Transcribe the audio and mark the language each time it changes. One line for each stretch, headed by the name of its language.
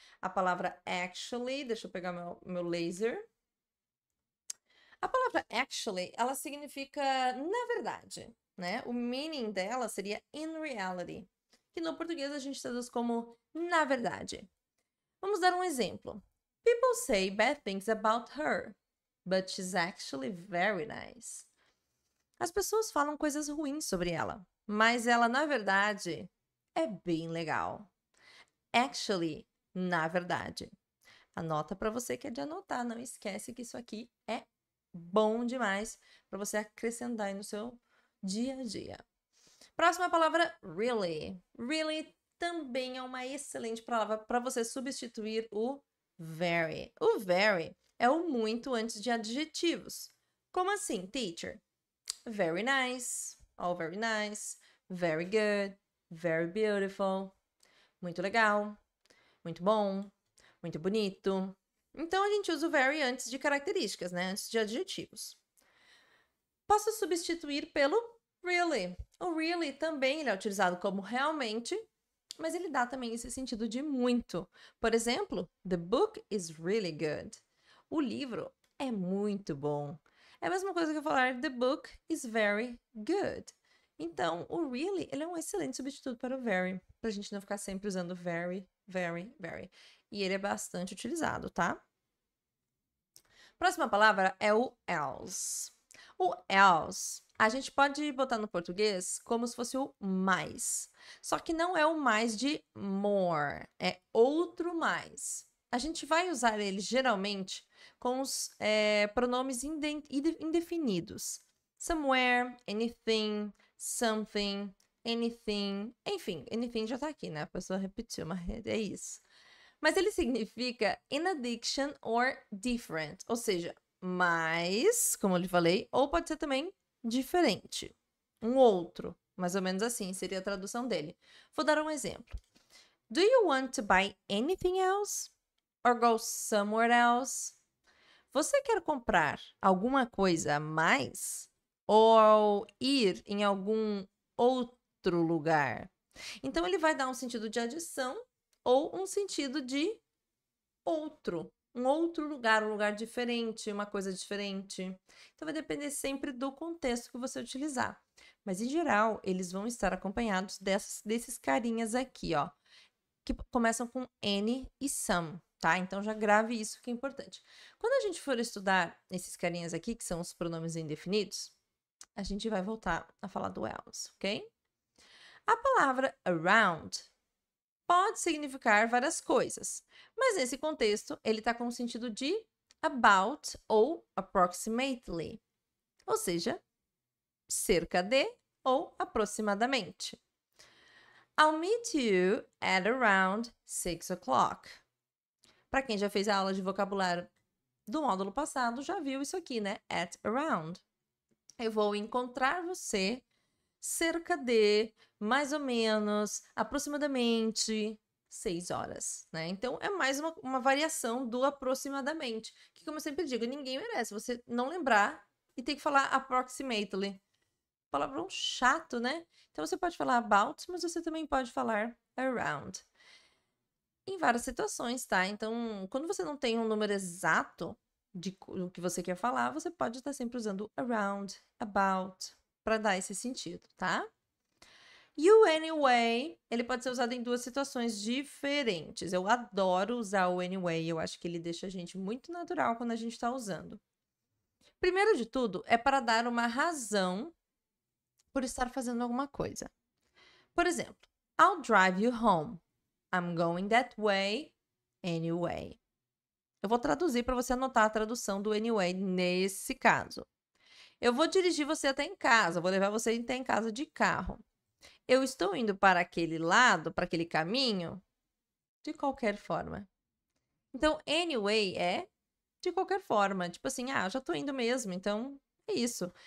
Portuguese: A palavra actually, deixa eu pegar meu laser. A palavra actually, ela significa na verdade, né? O meaning dela seria
English: in reality,
Portuguese: que no português a gente traduz como na verdade. Vamos dar um exemplo.
English: People say bad things about her, but she's actually very nice.
Portuguese: As pessoas falam coisas ruins sobre ela, mas ela, na verdade, é bem legal. Actually, na verdade. Anota para você que é de anotar, não esquece que isso aqui é bom demais para você acrescentar aí no seu dia a dia. Próxima palavra, really. Really também é uma excelente palavra para você substituir o very. O very é o muito antes de adjetivos. Como assim,
English: teacher? Very nice, all very nice, very good, very beautiful,
Portuguese: muito legal, muito bom, muito bonito. Então, a gente usa o very antes de características, né? Antes de adjetivos. Posso substituir pelo really. O really também ele é utilizado como realmente, mas ele dá também esse sentido de muito. Por exemplo,
English: the book is really good.
Portuguese: O livro é muito bom. É a mesma coisa que eu falar
English: the book is very good.
Portuguese: Então, o really ele é um excelente substituto para o very, para a gente não ficar sempre usando very, very, very. E ele é bastante utilizado, tá? Próxima palavra é o else. O else, a gente pode botar no português como se fosse o mais. Só que não é o mais de more, é outro mais. A gente vai usar ele geralmente com os pronomes indefinidos.
English: Somewhere, anything, something, anything.
Portuguese: Enfim, anything já tá aqui, né? A pessoa repetiu, mas é isso. Mas ele significa
English: in addition or different,
Portuguese: ou seja, mais, como eu lhe falei, ou pode ser também diferente, um outro, mais ou menos assim seria a tradução dele. Vou dar um exemplo.
English: Do you want to buy anything else? Or go somewhere else?
Portuguese: Você quer comprar alguma coisa a mais? Ou ir em algum outro lugar? Então, ele vai dar um sentido de adição ou um sentido de outro, um outro lugar, um lugar diferente, uma coisa diferente. Então, vai depender sempre do contexto que você utilizar. Mas, em geral, eles vão estar acompanhados desses carinhas aqui, ó, que começam com N e some, tá? Então, já grave isso que é importante. Quando a gente for estudar esses carinhas aqui, que são os pronomes indefinidos, a gente vai voltar a falar do else, ok? A palavra around pode significar várias coisas, mas nesse contexto ele está com o sentido de about ou approximately, ou seja, cerca de ou aproximadamente.
English: I'll meet you at around 6 o'clock.
Portuguese: Para quem já fez a aula de vocabulário do módulo passado, já viu isso aqui, né? At around. Eu vou encontrar você cerca de, mais ou menos, aproximadamente 6 horas, né? Então, é mais uma variação do aproximadamente, que como eu sempre digo, ninguém merece você não lembrar e ter que falar approximately. Palavrão chato, né? Então, você pode falar about, mas você também pode falar around. Em várias situações, tá? Então, quando você não tem um número exato do que você quer falar, você pode estar sempre usando around, about, para dar esse sentido, tá? You anyway, ele pode ser usado em duas situações diferentes. Eu adoro usar o anyway, eu acho que ele deixa a gente muito natural quando a gente está usando. Primeiro de tudo, é para dar uma razão por estar fazendo alguma coisa. Por exemplo,
English: I'll drive you home. I'm going that way anyway.
Portuguese: Eu vou traduzir para você anotar a tradução do anyway nesse caso. Eu vou dirigir você até em casa, vou levar você até em casa de carro. Eu estou indo para aquele lado, para aquele caminho, de qualquer forma. Então, anyway é de qualquer forma. Tipo assim, já tô indo mesmo, então é isso.